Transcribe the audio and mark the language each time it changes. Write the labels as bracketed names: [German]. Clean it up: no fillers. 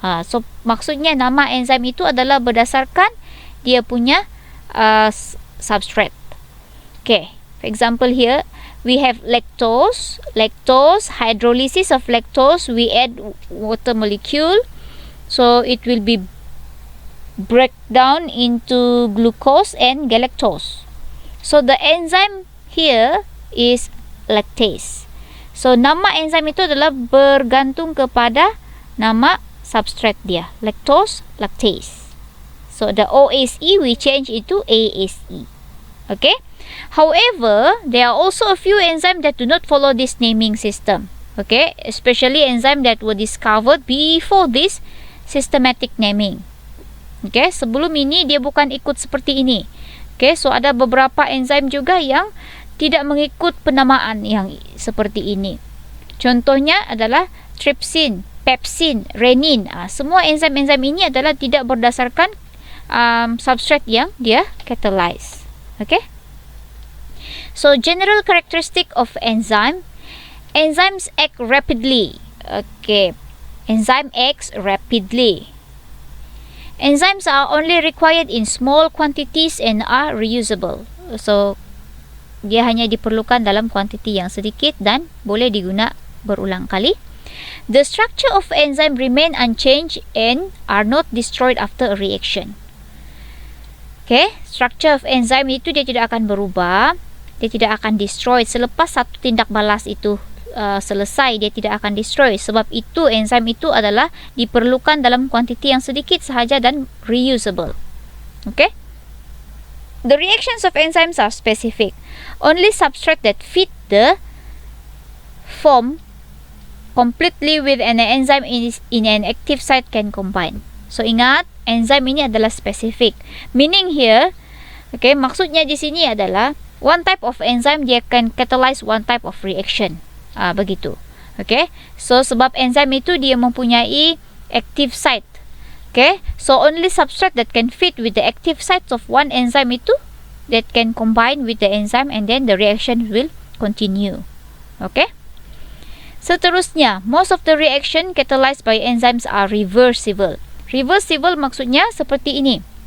[Malay] So maksudnya nama enzim itu adalah berdasarkan dia punya substrate. [English] Okay, for example here we have lactose, hydrolysis of lactose, we add water molecule, so it will be break down into glucose and galactose. So the enzyme here is lactase. [Malay] So nama enzim itu adalah bergantung kepada nama substrate dia, lactose, lactase. [English] So the OSE we change itu ASE. Okay, however there are also a few enzymes that do not follow this naming system. Okay, especially enzymes that were discovered before this systematic naming. [Malay] Okay, sebelum ini dia bukan ikut seperti ini. Okay, so ada beberapa enzim juga yang tidak mengikut penamaan yang seperti ini. Contohnya adalah trypsin, pepsin, renin. Semua enzim-enzim ini adalah tidak berdasarkan substrate yang dia catalyze. [English] Okay, so general characteristic of enzyme. Enzymes act rapidly. Okay, enzyme acts rapidly. Enzymes are only required in small quantities and are reusable. [Malay] So dia hanya diperlukan dalam kuantiti yang sedikit dan boleh diguna berulang kali. [English] The structure of enzyme remain unchanged and are not destroyed after a reaction. [Malay] Okay, [English] structure of enzyme [Malay] itu dia tidak akan berubah, dia tidak akan destroy selepas satu tindak balas itu selesai, dia tidak akan destroy. Sebab itu enzim itu adalah diperlukan dalam kuantiti yang sedikit sahaja dan reusable. [English] Okay, the reactions of enzymes are specific. Only substrate that fit the form completely with an enzyme in an active site can combine. [Malay] So ingat, enzim ini adalah specific. [English] Meaning here, okay, [Malay] maksudnya di sini adalah [English] one type of enzyme dia can catalyze one type of reaction. Begitu. [Malay] Okay, so sebab enzim itu dia mempunyai active site. [English] Okay, so only substrate that can fit with the active sites of one enzyme itu that can combine with the enzyme and then the reaction will continue. Okay, seterusnya, most of the reaction catalyzed by enzymes are reversible. [Malay] Reversible maksudnya seperti ini.